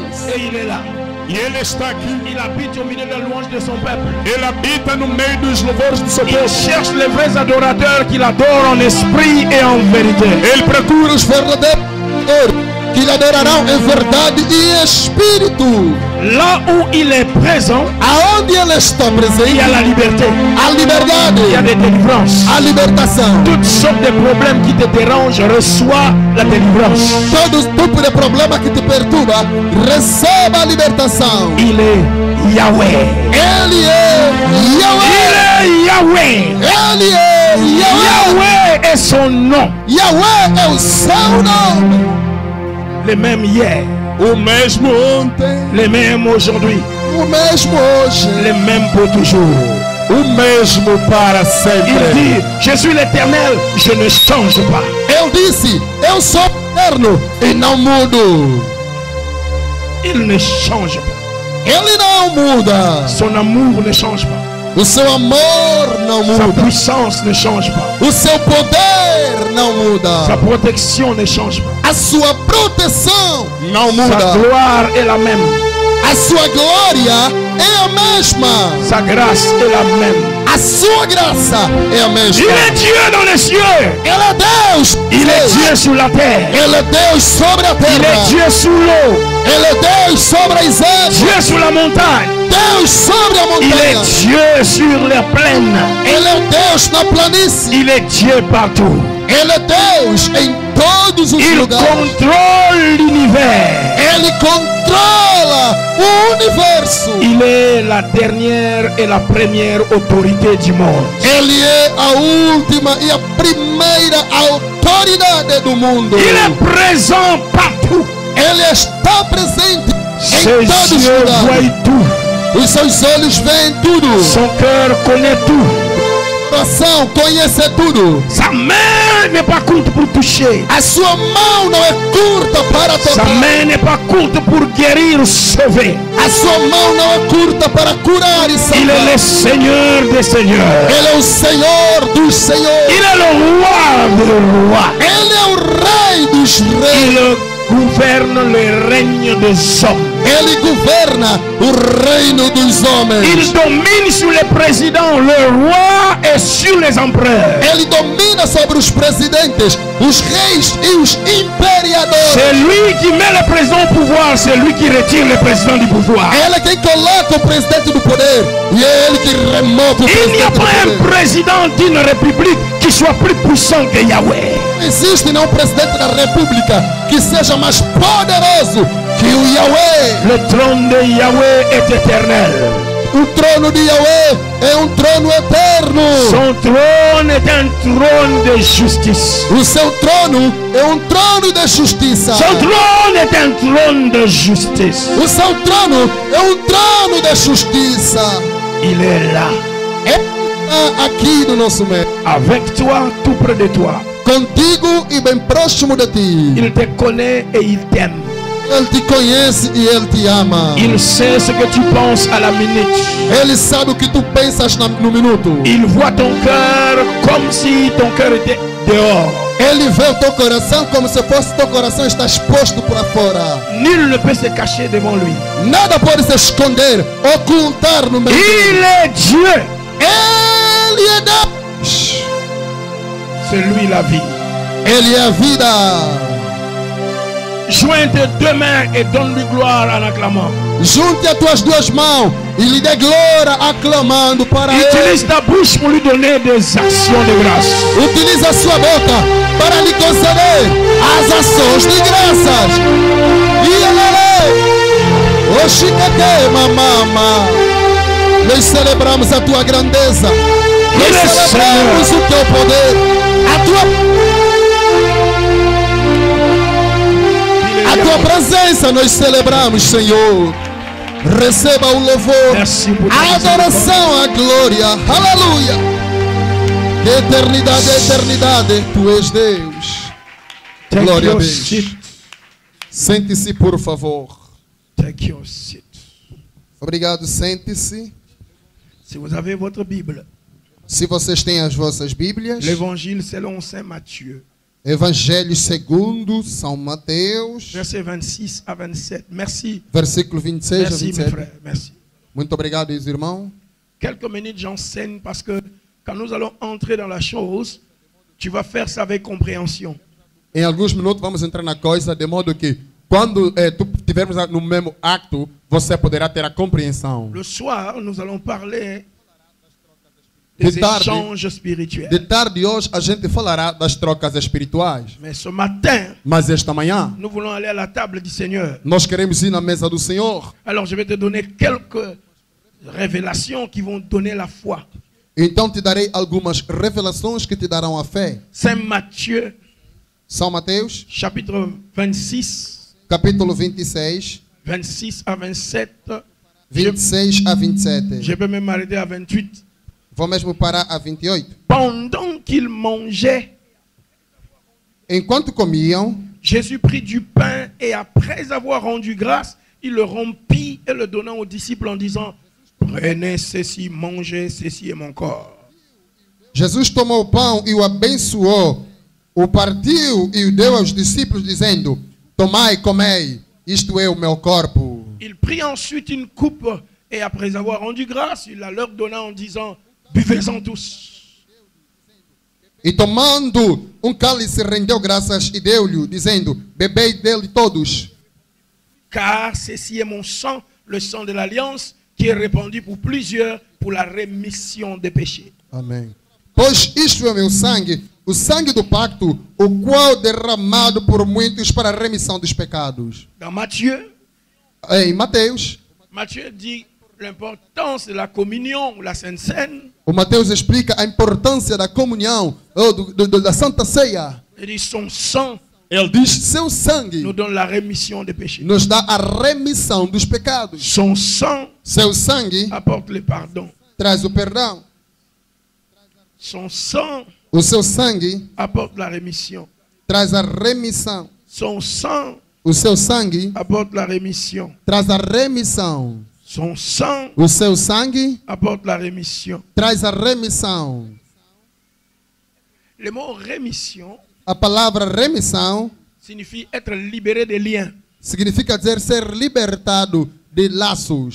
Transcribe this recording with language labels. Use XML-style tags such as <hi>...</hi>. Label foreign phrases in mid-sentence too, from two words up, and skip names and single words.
<fr>Et il est là.</fr> <pt>E Ele está aqui.</pt> <fr>Il habite au milieu des louanges de son peuple.</fr> <pt>Ele habita no meio dos louvores do seu</pt> <fr>Il</fr> <pt>povo.</pt> <fr>cherche les vrais adorateurs qui l'adorent en esprit et en vérité.</fr> <pt>Ele procura os verdadeiros que lhe adorarão em verdade e espírito.</pt> <fr>Là où il est présent,</fr> <pt>Aonde ele está</pt> <fr>il y</fr> <pt>presente,</pt> <fr>a la liberté.</fr> <pt>a liberdade,</pt> <fr>Il y a des délivrances.</fr> <pt>a libertação.</pt> <fr>Toutes sortes de problèmes qui te dérangent, reçois la délivrance.</fr> <pt>Todo tipo de problema que te perturba, receba a libertação.</pt> <fr>Il est Yahweh.</fr> <pt>Ele é Yahweh.</pt> <fr>Il est Yahweh.</fr> <pt>Ele é Yahweh.</pt> <fr>Yahweh est son nom.</fr> <pt>Yahweh é o seu nome.</pt> <fr>Le même hier,</fr> <pt>O mesmo ontem,</pt> <fr>le même aujourd'hui,</fr> <pt>o mesmo hoje,</pt> <fr>le même pour toujours.</fr> <pt>o mesmo para</pt> <fr>Il</fr> <pt>sempre.</pt> <fr>dit, je suis l'éternel, je ne change pas.</fr> <pt>Eu disse, eu sou eterno e não mudo.</pt> <fr>Il ne change pas.</fr> <pt>Ele não muda.</pt> <fr>Son amour ne change pas.</fr> <pt>O seu amor não</pt> <fr>Sa</fr> <pt>muda.</pt> <fr>puissance ne change pas.</fr> <pt>O seu poder não</pt> <fr>Sa</fr> <pt>muda.</pt> <fr>protection ne change pas.</fr> <pt>A sua proteção não</pt> <fr>Sa</fr> <pt>muda.</pt> <fr>gloire est la même.</fr> <pt>A sua glória é a mesma.</pt> <fr>Sa grâce est la même.</fr> <pt>A sua graça é a</pt> <fr>Il</fr> <pt>mesma.</pt> <fr>est Dieu dans les cieux.</fr> <pt>Ele é Deus.</pt> <fr>Il est Dieu sur la terre.</fr> <pt>Ele é Deus sobre a</pt> <fr>Il est</fr> <pt>terra.</pt> <fr>Dieu sous l'eau.</fr> <pt>Ele é Deus sobre as águas.</pt> <fr>Dieu sur la montagne.</fr> <pt>Deus sobre a</pt> <fr>Il est</fr> <pt>montanha.</pt> <fr>Dieu sur les plaines.</fr> <pt>Ele é Deus na planície.</pt> <fr>Il est Dieu partout.</fr> <pt>Ele é Deus em todos os</pt> <fr>Il</fr> <pt>lugares.</pt> <fr>contrôle l'univers.</fr> <pt>Ele controla o universo.</pt> <fr>Il est la dernière et la première autorité du monde.</fr> <pt>Ele é a última e a primeira autoridade do mundo.</pt> <fr>Il est présent partout.</fr> <pt>Ele está presente em</pt> <fr>Ses</fr> <pt>todos os</pt> <fr>yeux</fr> <pt>lugares.</pt> <fr>voient tout.</fr> <pt>Os seus olhos veem tudo.</pt> <fr>Son cœur connaît tout.</fr> <pt>O coração conhece tudo.</pt> <fr>Sa main n'est pas courte pour toucher.</fr> <pt>A sua mão não é curta para</pt> <fr>Sa</fr> <pt>tocar.</pt> <fr>main n'est pas courte pour guérir, sauver.</fr> <pt>A sua mão não é curta para curar e</pt> <fr>Il est</fr> <pt>salvar.</pt> <fr>le Seigneur des seigneurs.</fr> <pt>Ele é o Senhor dos senhores.</pt> <fr>Il est le roi des rois.</fr> <pt>Ele é o Rei dos reis.</pt> <fr>Il gouverne le règne des hommes.</fr> <pt>Ele governa o reino dos homens.</pt> <fr>Il domine sur les présidents, le roi et sur les empereurs.</fr> <pt>Ele domina sobre os presidentes, os reis e os imperadores.</pt> <fr>C'est lui qui met le président au pouvoir, c'est lui qui retire le président du pouvoir.</fr> <pt>Ele é quem coloca o presidente do poder e é ele que remove o</pt> <fr>Il n'y a</fr> <pt>presidente do</pt> <fr>pas un</fr> <pt>poder.</pt> <fr>président d'une république qui soit plus puissant que Yahweh.</fr> <pt>Não existe nenhum presidente da república que seja mais poderoso que o Yahweh.</pt> <fr>Le trône de Yahweh est éternel.</fr> <pt>O trono de Yahweh é um trono eterno.</pt> <fr>Son trône est un trône de justice.</fr> <pt>O seu trono é um trono de justiça.</pt> <fr>Son trône est un trône de justice.</fr> <pt>O seu trono é um trono de justiça.</pt> <fr>Il est là,</fr> <pt>Está aqui no nosso meio.</pt> <fr>avec toi, tout près de toi.</fr> <pt>Contigo e bem próximo de ti.</pt> <fr>Il te connaît et il t'aime.</fr> <pt>Ele te conhece e Ele te ama.</pt> <fr>Il sait ce que tu penses à la minute.</fr> <pt>Ele sabe o que tu pensas no minuto.</pt> <fr>Il voit ton cœur comme si ton cœur était dehors.</fr> <pt>Ele vê o teu coração como se fosse teu coração está exposto para fora.</pt> <fr>Nul ne peut se cacher devant lui.</fr> <pt>Nada pode se esconder, ocultar no meio dele.</pt> <fr>Il est Dieu.</fr> <pt>Ele é Deus.</pt> <fr>C'est lui la vie.</fr> <pt>Ele é a vida.</pt> <fr>Joins tes deux mains et donne-lui gloire en acclamant.</fr> <pt>Junte as tuas duas mãos e lhe dê glória aclamando para</pt> <fr>Utilise</fr> <pt>Ele.</pt> <fr>ta bouche pour lui donner des actions de grâce.</fr> <pt>Utilize a sua boca para lhe conceder as ações de graças. E ele, oxicate, mamama. Nós celebramos a tua grandeza. Nós celebramos o teu poder. A tua presença nós celebramos, Senhor. Receba o louvor,</pt> <fr>Merci pour ta</fr> <pt>a adoração, a glória. Aleluia. De eternidade a eternidade, tu és Deus.</pt> <en>Take</en> <pt>Glória a</pt> <en>your</en> <pt>Deus.</pt> <en>seat.</en> <pt>Sente-se, por favor.</pt> <en>Take your seat.</en> <pt>Obrigado, sente-se.</pt> <fr>Si vous avez votre Bible,</fr> <pt>Se vocês têm as vossas Bíblias,</pt> <fr>l'Évangile selon Saint Matthieu,</fr> <pt>Evangelho segundo São Mateus,</pt> <fr>versets 26 à 27. Merci.</fr> <pt>versículo 26 a</pt> <fr>Merci, mes</fr> <pt>27.</pt> <fr>frères. Merci.</fr> <pt>Muito obrigado, irmão.</pt> <fr>Quelques minutes, j'enseigne parce que quand nous allons entrer dans la chose, tu vas faire ça avec compréhension.</fr> <pt>Em alguns minutos vamos entrar na coisa, de modo que quando tu estivermos no mesmo acto, você poderá ter a compreensão.</pt> <fr>Le soir, nous allons parler</fr> <pt>De</pt> <fr>des</fr> <pt>tarde,</pt> <fr>échanges spirituels.</fr> <pt>de tarde hoje a gente falará das trocas espirituais.</pt> <fr>Mais ce matin,</fr> <pt>Mas esta manhã</pt> <fr>nous voulons aller à la table du Seigneur.</fr> <pt>nós queremos ir na mesa do Senhor.</pt> <fr>Alors, je vais te donner quelques révélations qui vont donner la foi.</fr> <pt>Então te darei algumas revelações que te darão a fé.</pt> <fr>Saint Matthieu,</fr> <pt>São Mateus,</pt> <fr>chapitre 26,</fr> <pt>capítulo 26,</pt> <fr>26 à 27.</fr> <pt>26 a 27.</pt> <fr>Je peux même m'arrêter à 28.</fr> <pt>Vou mesmo parar a 28.</pt> <fr>Pendant qu'ils mangeaient,</fr> <pt>Enquanto comiam,</pt> <fr>Jésus prit du pain et après avoir rendu grâce, il le rompit et le donna aux disciples en disant: prenez ceci, mangez, ceci est mon corps.</fr> <pt>Jesus tomou o pão e o abençoou, o partiu e o deu aos discípulos, dizendo: tomai, comei, isto é o meu corpo.</pt> <fr>Il prit ensuite une coupe et après avoir rendu grâce, il la leur donna en disant: buvez-en tous.</fr> <pt>E tomando cálice, rendeu graças e deu-lhe, dizendo: bebei dele todos,</pt> <fr>Car ceci est mon sang, le sang de l'alliance, qui est répandu pour plusieurs pour la rémission des péchés.</fr> <pt>amém. Pois isto é o meu sangue, o sangue do pacto, o qual derramado por muitos para a remissão dos pecados.</pt> <fr>Dans Matthieu,</fr> <pt>Em Mateus,</pt> <fr>Matthieu dit l'importance de la communion, la Sainte Seine.</fr> <pt>o Mateus explica a importância da comunhão, da Santa Ceia.</pt> <fr>Il dit son sang</fr> <pt>Ele diz: seu sangue</pt> <fr>nous donne la rémission des péchés.</fr> <pt>nos dá a remissão dos pecados.</pt> <fr>Son sang</fr> <pt>Seu sangue</pt> <fr>apporte le pardon.</fr> <pt>traz o perdão.</pt> <fr>Son sang</fr> <pt>O seu sangue</pt> <fr>apporte la rémission.</fr> <pt>traz a remissão.</pt> <fr>Son sang</fr> <pt>O seu sangue</pt> <fr>apporte la rémission.</fr> <pt>traz a remissão.</pt> <fr>Son sang</fr> <pt>O seu sangue</pt> <fr>apporte la rémission.</fr> <pt>traz a remissão.</pt> <fr>Le mot rémission</fr> <pt>A palavra remissão</pt> <fr>signifie être libéré des liens,</fr> <pt>significa dizer ser libertado de laços,</pt>